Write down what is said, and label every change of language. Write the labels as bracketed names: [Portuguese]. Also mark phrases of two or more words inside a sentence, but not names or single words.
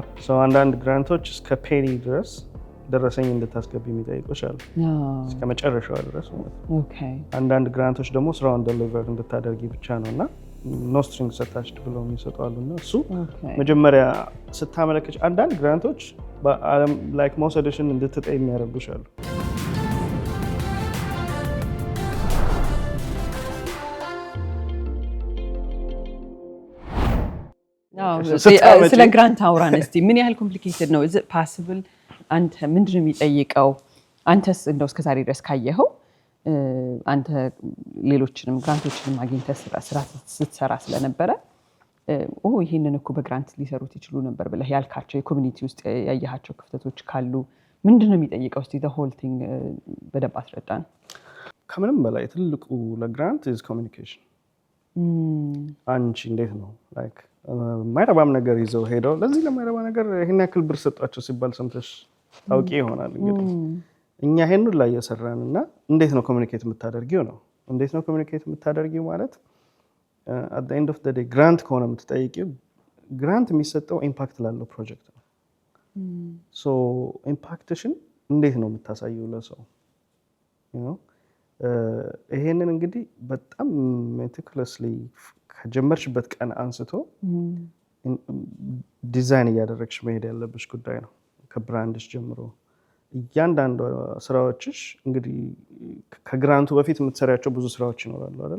[Amharic] አንዳንድ ግራንቶች እስከ ፔኒ ድረስ ደረሰኝ እንድታስገቢ የሚጠይቁሽ አሉ፣ እስከ መጨረሻው ድረስ ማለት ነው። አንዳንድ ግራንቶች ደግሞ ስራውን ደሊቨር እንድታደርጊ ብቻ ነው እና [English] no strings attached [Amharic] ብለው የሚሰጡ አሉና እሱ መጀመሪያ ስታመለከች አንዳንድ ግራንቶች በአለም ላይክ መውሰድሽን እንድትጠይ የሚያደርጉሽ አሉ። ስለ ግራንት አውራን እስቲ። ምን ያህል ኮምፕሊኬትድ ነው? [English] is it possible? [Amharic] አንተ ምንድነው የሚጠይቀው? አንተስ እንደው እስከዛሬ ድረስ ካየኸው አንተ ሌሎችንም ግራንቶችንም አግኝተህ ስራ ስትሰራ ስለነበረ ይሄንን እኮ በግራንት ሊሰሩት ይችሉ ነበር ብለህ ያልካቸው የኮሚኒቲ ውስጥ ያያቸው ክፍተቶች ካሉ ምንድነው የሚጠይቀው? እስቲ [English] the whole thing [Amharic] በደንብ አስረዳን። ከምንም በላይ ትልቁ ለግራንት [English] is communication። [Amharic] አንቺ እንዴት ነው ላይክ ማይረባም ነገር ይዘው ሄደው ለዚህ ለማይረባ ነገር ይሄን ያክል ብር ሰጣቸው ሲባል ሰምተሽ ታውቂ ይሆናል። እንግዲህ እኛ ይሄን ሁሉ ላይ እየሰራንና እንዴት ነው ኮሚኒኬት የምታደርጊው ነው። እንዴት ነው ኮሚኒኬት የምታደርጊው ማለት [English] at the end of the day [Amharic] ግራንት ከሆነ የምትጠይቂው ግራንት የሚሰጠው ኢምፓክት ላለው ፕሮጀክት ነው። ሶ ኢምፓክትሽን እንዴት ነው የምታሳየው ለሰው? ይሄንን እንግዲህ በጣም ሜቲኩለስሊ ከጀመርሽበት ቀን አንስቶ ዲዛይን እያደረግሽ መሄድ ያለብሽ ጉዳይ ነው። ከብራንድሽ ጀምሮ እያንዳንዱ ስራዎችሽ እንግዲህ ከግራንቱ በፊት የምትሰሪያቸው ብዙ ስራዎች ይኖራሉ አይደል?